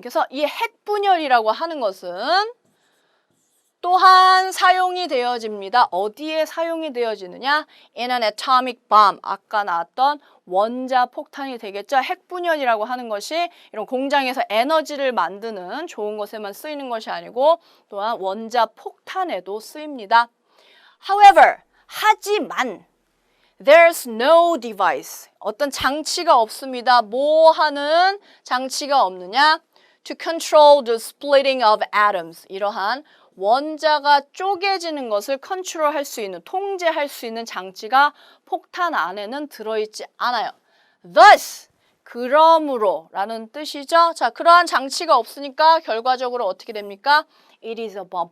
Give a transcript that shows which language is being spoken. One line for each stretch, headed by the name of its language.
Korean: 그래서 이 핵분열이라고 하는 것은 또한 사용이 되어집니다. 어디에 사용이 되어지느냐?
English: In an atomic bomb.
Korean: 아까 나왔던 원자폭탄이 되겠죠. 핵분열이라고 하는 것이 이런 공장에서 에너지를 만드는 좋은 것에만 쓰이는 것이 아니고 또한 원자폭탄에도 쓰입니다.
English: However,
Korean: 하지만
English: there's no device.
Korean: 어떤 장치가 없습니다. 뭐 하는 장치가 없느냐?
English: To control the splitting of atoms.
Korean: 이러한 원자가 쪼개지는 것을 컨트롤할 수 있는, 통제할 수 있는 장치가 폭탄 안에는 들어있지 않아요.
English: Thus,
Korean: 그러므로 라는 뜻이죠. 자, 그러한 장치가 없으니까 결과적으로 어떻게 됩니까?
English: It is a bomb.